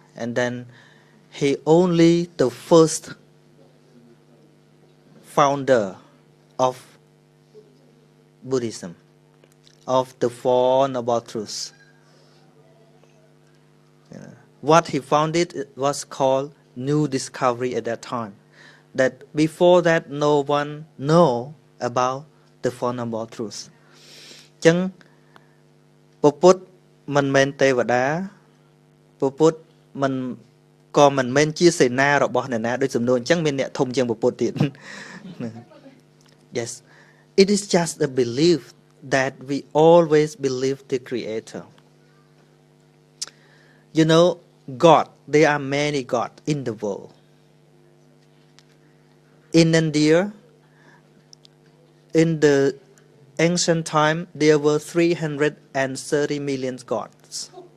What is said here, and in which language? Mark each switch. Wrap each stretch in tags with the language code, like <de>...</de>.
<en>And then he only the first founder of Buddhism, of the Four Noble Truths. What he founded was called New Discovery at that time. That before that, no one know about the Four Noble Truths.</en> <km>ចឹងព្រះពុទ្ធមិនមែនទេវតាព្រះពុទ្ធមិនក៏មិនមែនជាសេនារបស់អ្នកណាដូចសំណួរអញ្ចឹងមានអ្នកធំជាងព្រះពុទ្ធទៀត</km> <en>Yes, it is just a belief that we always believe the Creator. You know, God, there are many gods in the world. In India, in the ancient time, there were 330 million gods.</en>